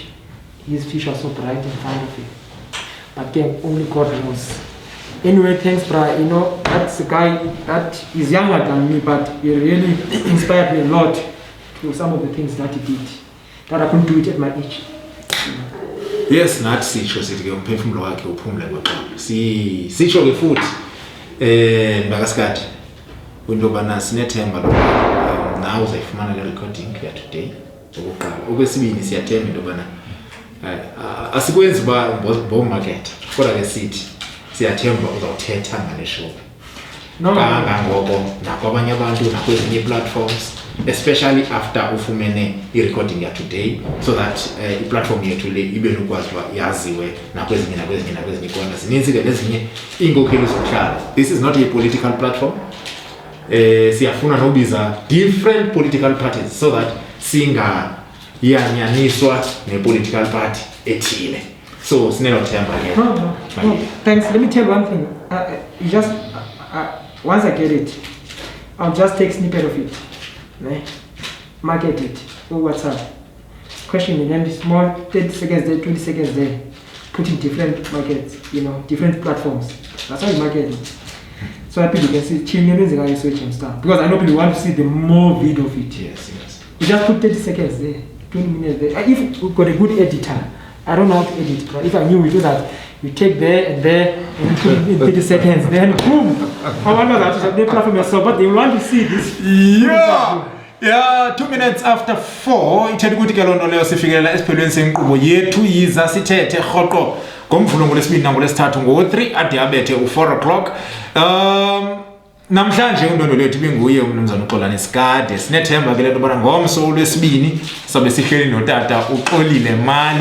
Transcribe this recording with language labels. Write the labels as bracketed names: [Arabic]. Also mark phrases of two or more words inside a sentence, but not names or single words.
[English] His future was so bright in front of him. But then only God knows. Anyway, thanks, bro. You know, that's a guy that is younger than me, but he really inspired me a lot to some of the things that he did. that I couldn't do it at my age. Yes, [Xhosa] nathi sitsho sithi ke umphefumulo wakhe uphumule ngoqobo. Sitsho ke futhi mbakasikade into bana sinethemba lo nawe uzayifumana le recording ya today okokuqala. Okwesibili siyathemba into bana asikwenzi ba market kodwa ke sithi siyathemba uzawuthetha ngale show. Kangangoko nakwabanye abantu nakwezinye platforms, [English] especially after [Xhosa] ufumene i-recording ya today, [English] so that [Xhosa] i-platform yethu le ibe nokwazi uba yaziwe nakwezinye kona zininzi ke nezinye iinkokheli zokuhlala. [English] This is not a political platform. [Xhosa] Siyafuna nokubiza [English] different political parties so that [Xhosa] singayanyaniswa ne-political party ethile. So sinelo themba ke. [English] No. Thanks. Let me tell you one thing. You just once I get it, I'll just take snippet of it, right? Market it or WhatsApp. Question and then small 30 seconds there, 20 seconds there. Put in different markets, different platforms. That's how you market it. So that people can see children are switching stuff. Because I know people want to see the more video of it. Yes. You just put 30 seconds there, 20 minutes there. If you've got a good editor, I don't know how to edit, but if I knew we do that, you take there and put it in 30 seconds, then boom! I wonder that the platform yourself, but they want to see this. [Xhosa] Yeah, [English] 2 minutes after 4 [Xhosa] ithetha ukuthi ke lonto leyo sifikelela esiphelweni senkqubo yethu yiza sithethe rhoqo ngomvulo ngolesibini nangolesithathu ngo-3 ade abethe u-4 o'clock. Namhlanje undondo lethu benguye umnumzana uXolani Sikade. Sinethemba ke lento bana ngomso olwesibini sabe sihleli notata uXolile Mali.